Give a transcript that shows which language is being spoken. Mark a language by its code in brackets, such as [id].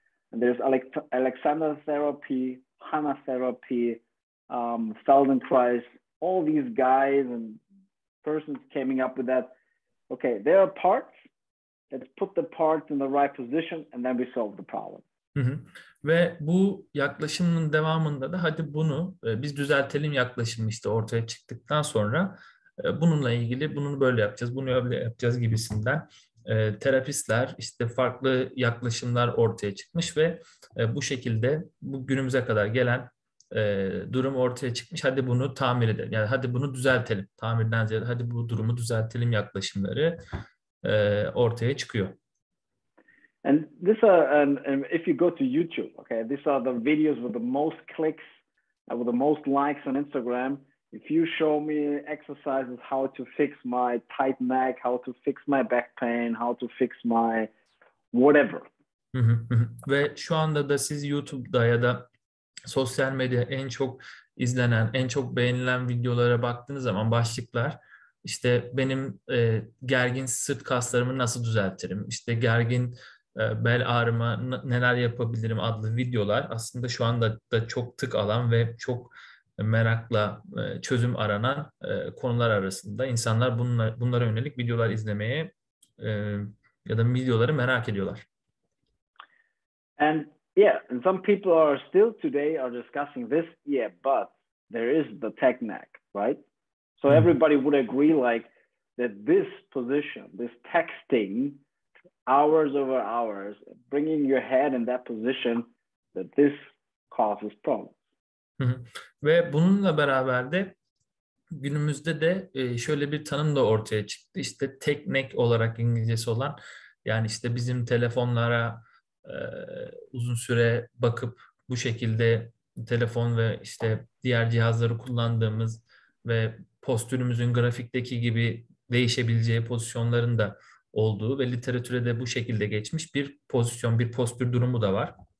[en] And there's Alexander therapy, Hannah therapy, Feldenkrais, all these guys and persons coming up with that. Okay, there are parts. Let's put the parts in the right position, and then we solve the problem. Hı hı. [tr] Ve bu yaklaşımın devamında da hadi bunu biz düzeltelim yaklaşımı işte ortaya çıktıktan sonra bununla ilgili bunu böyle yapacağız, bunu öyle yapacağız gibisinden terapistler işte farklı yaklaşımlar ortaya çıkmış ve bu şekilde bu günümüze kadar gelen durum ortaya çıkmış. Hadi bunu tamir edelim. Yani hadi bunu düzeltelim. Tamirden ziyade hadi bu durumu düzeltelim yaklaşımları ortaya çıkıyor. [en] And these are, and if you go to YouTube, okay, these are the videos with the most clicks, with the most likes on Instagram. If you show me exercises, how to fix my tight neck, how to fix my back pain, how to fix my whatever. Hı hı hı. [tr] Ve şu anda da siz YouTube'da ya da sosyal medya en çok izlenen, en çok beğenilen videolara baktığınız zaman başlıklar işte benim gergin sırt kaslarımı nasıl düzeltirim, işte gergin bel ağrıma neler yapabilirim adlı videolar aslında şu anda da çok tık alan ve çok merakla çözüm aranan konular arasında. İnsanlar bunlara yönelik videolar izlemeye e, ya da videoları merak ediyorlar. [en] And yeah, and some people are still today are discussing this. Yeah, but there is the technique, right? So everybody would agree like that this position, this texting, hours over hours, bringing your head in that position, that this causes problems. [tr] Ve bununla beraber de günümüzde de şöyle bir tanım da ortaya çıktı. İşte tek neck olarak İngilizcesi olan yani işte bizim telefonlara uzun süre bakıp bu şekilde telefon ve işte diğer cihazları kullandığımız ve postürümüzün grafikteki gibi değişebileceği pozisyonların da olduğu ve literatüre de bu şekilde geçmiş bir pozisyon, bir postür durumu da var.